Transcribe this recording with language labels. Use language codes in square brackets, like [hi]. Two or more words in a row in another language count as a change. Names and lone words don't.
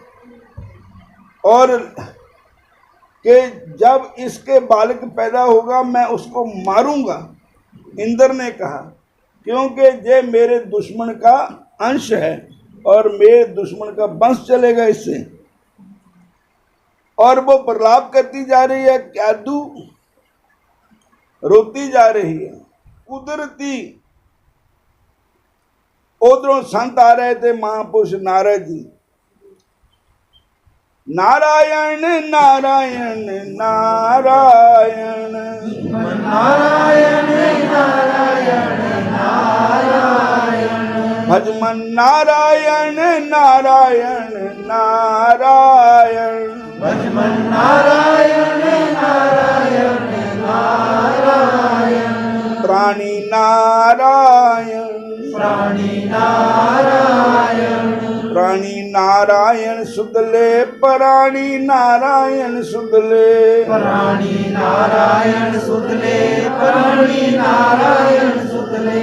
[hi] और कि जब इसके बालक पैदा होगा मैं उसको मारूंगा, इंद्र ने कहा, क्योंकि ये मेरे दुश्मन का अंश है और मेरे दुश्मन का वंश चलेगा इससे। और वो प्रलाप करती जा रही है, क्यादू रोती जा रही है। कुदरती उधरों संत आ रहे थे, महापुरुष नारद जी। नारायण नारायण नारायण नारायण नारायण नारायण भजमन नारायण नारायण नारायण भजमन नारायण नारायण नारायण प्राणी नारायण प्राणी नारायण प्राणी नारायण सुदले प्राणी नारायण सुदले प्राणी नारायण सुदले प्राणी नारायण सुदले।